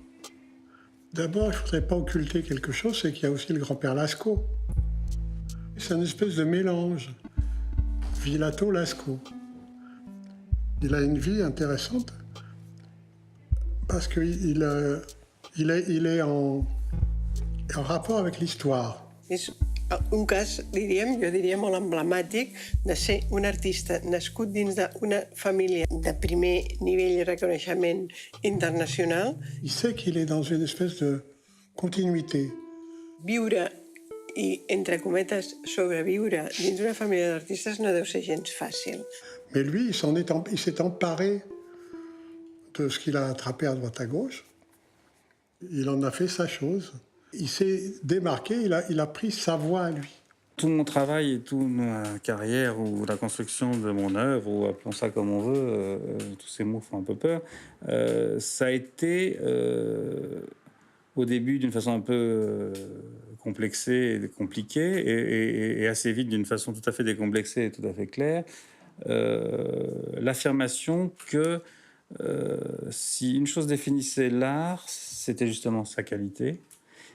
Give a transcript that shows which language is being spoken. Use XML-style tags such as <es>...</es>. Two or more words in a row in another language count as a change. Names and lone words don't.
<fr>D'abord, je ne voudrais pas occulter quelque chose, c'est qu'il y a aussi le grand-père Lascaux. C'est une espèce de mélange. Villato-Lascaux. Il a une vie intéressante parce qu'il est en rapport avec l'histoire.</fr> <ca>És un cas, jo diria molt emblemàtic de ser un artista nascut dins d'una família de primer nivell de reconeixement internacional.</ca> <fr>Il sait qu'il est dans une espèce de continuité.</fr> <ca>Viure i, entre cometes, sobreviure dins d'una família d'artistes no deu ser gens fàcil.</ca> <fr>Mais lui, il s'est emparé de ce qu'il a attrapé à droite à gauche. Il en a fait sa chose. Il s'est démarqué, il a pris sa voie à lui. Tout mon travail et toute ma carrière ou la construction de mon œuvre, ou appelons ça comme on veut, tous ces mots font un peu peur, ça a été au début d'une façon un peu complexée et compliquée, et assez vite d'une façon tout à fait décomplexée et tout à fait claire, l'affirmation que si une chose définissait l'art, c'était justement sa qualité.</fr>